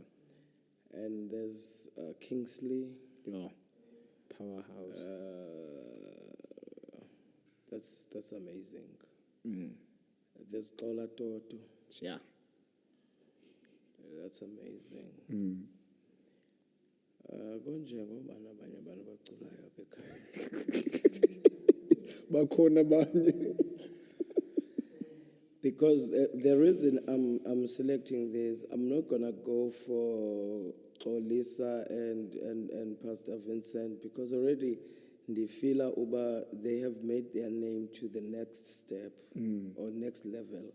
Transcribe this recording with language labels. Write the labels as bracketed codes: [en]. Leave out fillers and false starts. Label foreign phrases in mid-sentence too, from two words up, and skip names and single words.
[en] And there's Kingsley. Yeah. Powerhouse. That's amazing. There's Tola Toto. Yeah. That's amazing. [nd] Konje ngobana abanye abantu baculayo apha ekhaya. Bakhona abanye. [en] Because the reason I'm selecting this, I'm not gonna go for Lisa and Pastor Vincent, because already Ndifila Uba, they have made their name to the next step or next level.